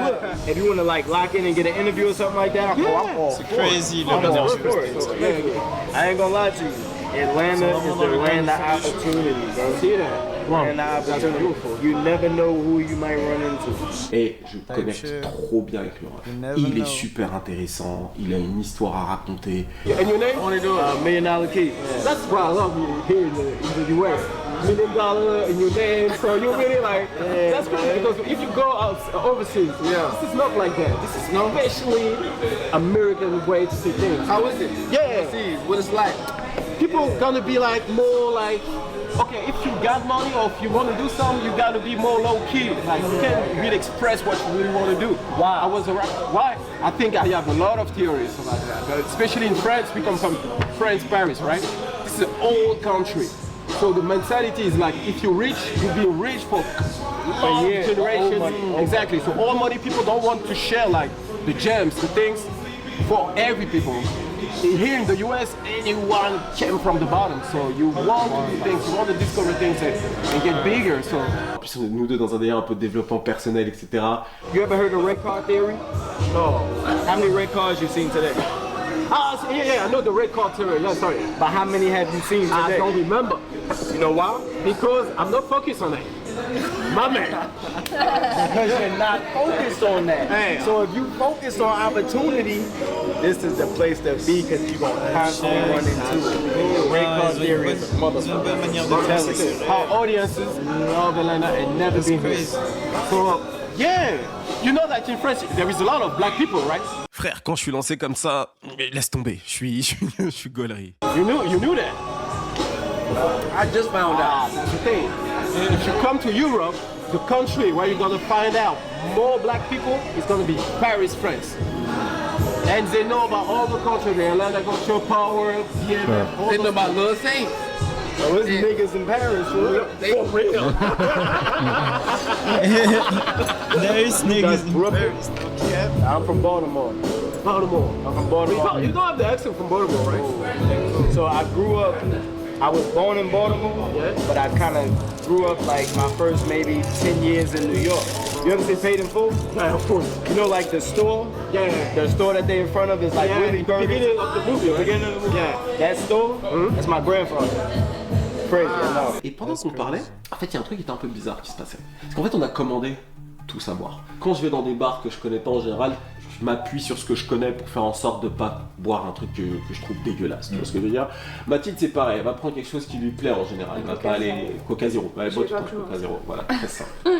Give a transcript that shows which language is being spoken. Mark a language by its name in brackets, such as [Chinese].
[English] So look, if you want to like lock in and get an interview or something like that, I'm all for it. Crazy. I'm all for it. I ain't gonna lie to you. Atlanta is the land of opportunity, bro. See that? Land of opportunity. You never know who you might run into. [French] Et je connecte trop bien avec le ref. Il est super intéressant, il a une histoire à raconter. [English] And your name? Million Dollar Kid. That's why I love you here in the US. $1 million in your name, so you really like, that's crazy because if you go out overseas, this is not like that. This is especially American way to see things. How is it? Yeah. See what it's like. People gonna be like more like, okay, if you got money or if you want to do something, you gotta be more low key. Like you can't really express what you really want to do. Why? Why? I think I have a lot of theories about that. But especially in France, we come from France, Paris, right? This is an old country. So the mentality is like, if you're rich, you'll be rich for long generations. Exactly. So all money people don't want to share like the gems, the things for every people. Here in the US, anyone came from the bottom. So you want to do things, you want to discover things and get bigger. So. [French] En plus, on est nous deux dans un délire un peu de développement personnel, etc. [English] You ever heard of red car theory? No. How many red cars you seen today? Yeah, I know the red car theory. Yeah, sorry. But how many have you seen today? I don't remember. You know why? Because I'm not focused on it. My man. Because you're not focused on that. Hey. So if you focus on opportunity, this is the place to be because you're going to constantly run into it. Red car theory is a motherfucker. Our audiences love Atlanta and never been here. So, yeah. You know that in France, there is a lot of black people, right? [French] Frère, quand je suis lancé comme ça, laisse tomber, je suis gaulerie. [English] You knew that? I just found out. That's the thing. If you come to Europe, the country where you're gonna find out more black people is gonna be Paris, France. And they know about all the country, the Atlanta Culture Power, BMF. They know about Lil Saint. So there's niggas in Paris, for real. There is niggas in Paris. Yeah. I'm from Baltimore. Baltimore. I'm from Baltimore. You don't have the accent from Baltimore, right? So I grew up, I was born in Baltimore, but I kind of grew up like my first maybe 10 years in New York. You ever see Paid in Full? Yeah, of course. You know, like the store? Yeah. The store that they in front of is like Willie Burger. Beginning of the movie, right? Beginning of the movie. Yeah. That store, that's my grandfather. Crazy, I know. [French] Et pendant qu'on parlait, en fait, il y a un truc qui était un peu bizarre qui se passait. Parce qu'en fait, on a commandé tout savoir. Quand je vais dans des bars que je connais pas en général, je m'appuie sur ce que je connais pour faire en sorte de pas boire un truc que je trouve dégueulasse. Tu vois ce que je veux dire? Mathilde, c'est pareil, elle va prendre quelque chose qui lui plaît en général. Elle va pas aller Coca Zéro. Elle boit tout le temps Coca Zéro. Voilà, très simple.